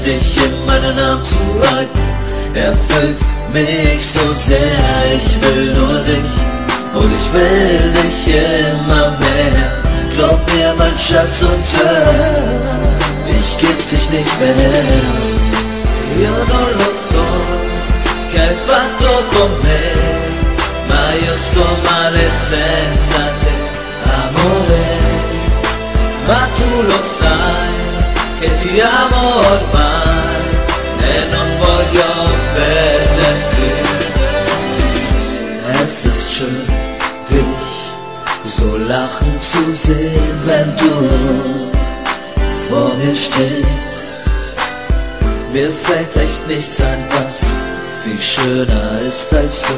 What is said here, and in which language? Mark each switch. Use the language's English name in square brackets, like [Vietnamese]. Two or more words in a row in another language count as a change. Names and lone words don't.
[German] Dich in meinen Arm zu halten erfüllt mich so sehr. Ich will nur dich und ich will dich immer mehr. Glaub mir, mein Schatz, und hör, ich geb dich nicht mehr her. [Italian] Io non lo so che hai fatto con me, ma io sto male senza te, amore. Ma tu lo sai che ti amo ormai e non voglio perderti. [German] Es ist schön, dich so lachen zu sehen, wenn du vor mir stehst. Mir fällt echt nichts ein, was viel schöner ist als du.